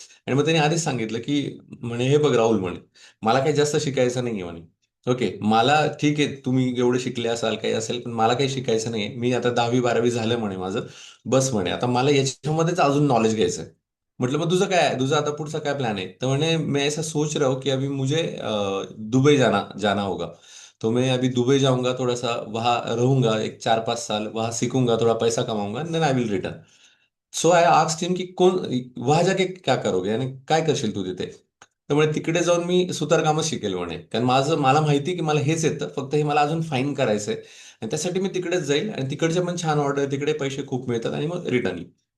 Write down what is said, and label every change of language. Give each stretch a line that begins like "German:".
Marathi: आणि मग त्याने आधीच सांगितलं की म्हणे, हे बघ राहुल म्हणे, मला काही जास्त शिकायचं नाहीये म्हणे. ओके, मला ठीक आहे तुम्ही एवढे शिकले असाल काही असेल, पण मला काही शिकायचं नाहीये. मी आता 10वी 12वी झालं म्हणे माझं. बस म्हणे आता मला याच्यामध्येच अजून नॉलेज घ्यायचंय. म्हटलं मग तुझं काय आहे? तुझा आता पुढचा काय प्लॅन आहे? तर म्हणे
Hindi: मैं ऐसा सोच रहा हूँ कि अभी मुझे दुबई जाना जाना होगा. तो मैं अभी दुबई जाऊंगा, थोड़ा सा वहां रहूंगा, एक 4 5 साल वहां सीखूंगा, थोड़ा पैसा कमाऊंगा,
English: Then I will return. So I asked him
Hindi: की कोण वहां जाके क्या करोगे,
Marathi: आणि काय करशील तू तिथे? त्यामुळे तिकडे जाऊन मी सुतारकामच शिकेल म्हणे, कारण मला माहिती की मला हेच येतं, फक्त हे मला अजून फाईन करायचंय. आणि त्यासाठी मी तिकडेच जाईल आणि तिकडचे पण छान ऑर्डर, तिकडे पैसे खूप मिळतात आणि मग रिटर्न येईल.